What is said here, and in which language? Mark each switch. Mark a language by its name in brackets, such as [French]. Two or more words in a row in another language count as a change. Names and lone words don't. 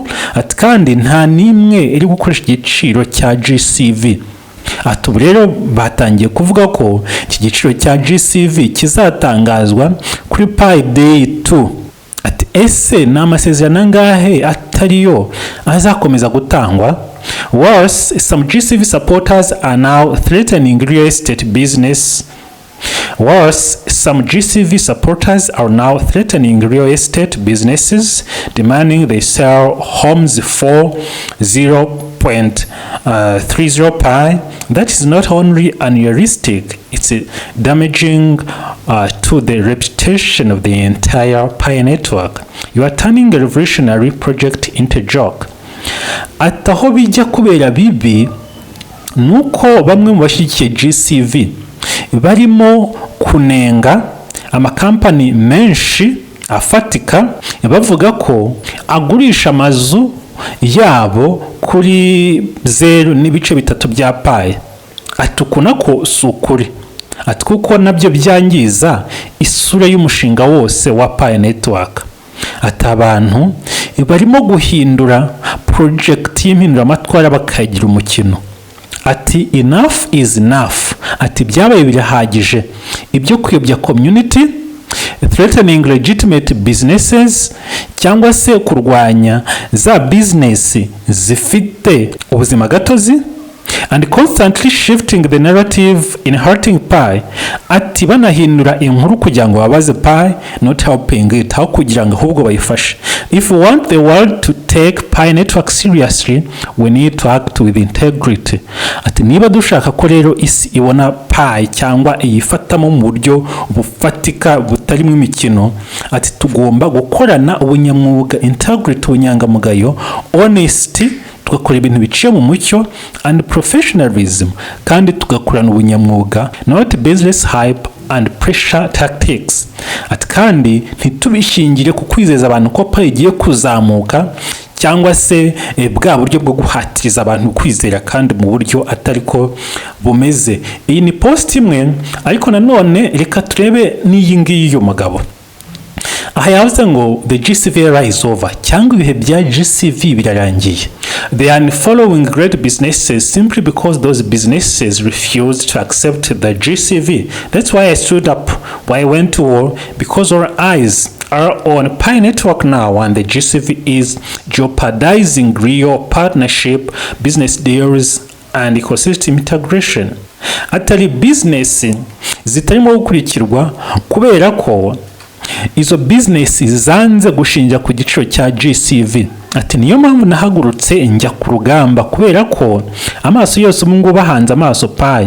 [Kinyarwanda] Ati kandi nta nimwe iri gukoresha igiciro cya GCV. Ati ubu rero batangiye kuvuga ko iki giciro cya GCV kizatangazwa kuri Pi Day 2. Ati ese ni amasezerano angahe atariyo azakomeza gutangwa? [English] Worse, some GCV supporters are now threatening real estate business. Some GCV supporters are now threatening real estate businesses, demanding they sell homes for 0.30 Pi. That is not only unrealistic, it's damaging to the reputation of the entire Pi network. You are turning a revolutionary project into a joke. [Kinyarwanda] Ataho bijya kubera bibi nuko bamwe mu bashyigikiye GCV barimo kunenga amakampani menshi afatika bavuga ko agurisha amazu yabo kuri 0.3 bya Pi. Atukuna ko sukuri. Ati kuko nabyo byangiza isura y'umushinga wose wa Pi network. Ati abantu barimo guhindura project y'impinduramatwara bakagira umukino. [English] Ati enough is enough. [Kinyarwanda] Ati byabaye birahagije. Ibyo kuyobya [English] community, threatening legitimate businesses, [Kinyarwanda] cyangwa se kurwanya za business zifite ubuzima gatozi, [English] and constantly shifting the narrative in hurting Pi. [Kinyarwanda] Ati banahindura inkuru kugira ngo babaze Pi, [English] not helping it, [Kinyarwanda] aho kugira ngo ahubwo bayifashe. [English] If we want the world to take Pi network seriously, we need to act with integrity. [Kinyarwanda] Ati niba dushaka ko rero isi ibona Pi cyangwa iyifatamo mu buryo bufatika butarimo imikino, ati tugomba gukorana ubunyamwuga, integrity, ubunyangamugayo, honesty, tugakora ibintu biciye mu mucyo, [English] and professionalism, [Kinyarwanda] kandi tugakorana ubunyamwuga, [English] not business hype and pressure tactics. [Kinyarwanda] Ati kandi ntitubishingire ku kwizeza abantu ko Pi igiye kuzamuka cyangwa se bwa buryo bwo guhatiriza abantu kwizera kandi mu buryo atari ko bumeze. Iyi ni post imwe, ariko nanone reka turebe n'iyi ngiyi y'umugabo. Aha yavuze ngo [English] the GCV era is over, [Kinyarwanda] cyangwa ibihe bya GCV birarangiye. [English] They are following great businesses simply because those businesses refused to accept the GCV. That's why I stood up, why I went to war, because our eyes are on Pi network now, and the GCV is jeopardizing real partnership, business deals, and ecosystem integration. [Kinyarwanda] Atari business zitarimo gukurikirwa kubera ko izo business zanze gushinja ku giciro cya GCV. Ati niyo mpamvu nahagurutse njya ku rugamba kubera ko amaso yose mungu bahanze amaso Pi.